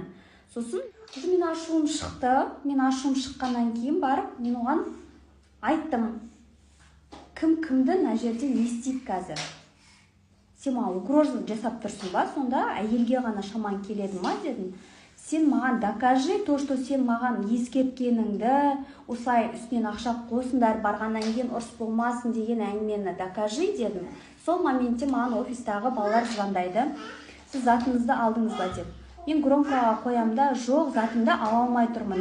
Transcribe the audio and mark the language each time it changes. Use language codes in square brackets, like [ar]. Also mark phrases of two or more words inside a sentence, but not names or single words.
[kk] Сосын мен ашуым шықты. Мен ашуым шыққаннан кейін барып, мен оған айттым. Кім кімді мына жерде не істейді қазір? Сен маған угроза жасап тұрсың ба? Сонда әйелге ғана шаман келеді ма дедім. Сен маған [ru] докажи то, что [kk] сен маған ескерткеніңді, осылай үстінен ақша қосындар, барғаннан кейін ұрыс болмасын деген әңгімені докажи дедім. Сол моментте маған офистағы балалар звондайды. Сіз затыңызды алдыңыз ба деп. Мен громкаға қоямда, жоқ, затымды ала алмай тұрмын.